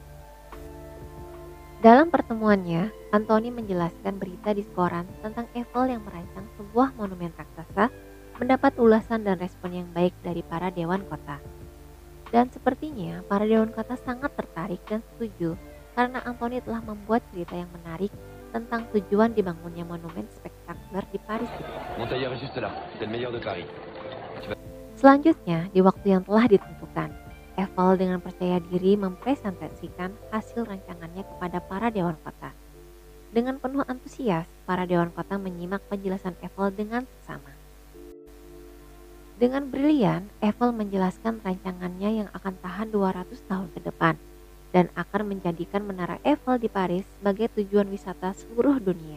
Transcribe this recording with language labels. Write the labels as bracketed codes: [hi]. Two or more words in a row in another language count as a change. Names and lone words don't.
[id] Dalam pertemuannya, Anthony menjelaskan berita di koran tentang Eiffel yang merancang sebuah monumen raksasa mendapat ulasan dan respon yang baik dari para dewan kota. Dan sepertinya para dewan kota sangat tertarik dan setuju karena Anthony telah membuat cerita yang menarik tentang tujuan dibangunnya monumen spektakuler di Paris itu. [fr] Mon tailleur est juste là, c'est le meilleur de Paris. [id] Selanjutnya, di waktu yang telah ditentukan, Eiffel dengan percaya diri mempresentasikan hasil rancangannya kepada para dewan kota. Dengan penuh antusias, para dewan kota menyimak penjelasan Eiffel dengan seksama. Dengan brilian, Eiffel menjelaskan rancangannya yang akan tahan 200 tahun ke depan dan akan menjadikan Menara Eiffel di Paris sebagai tujuan wisata seluruh dunia.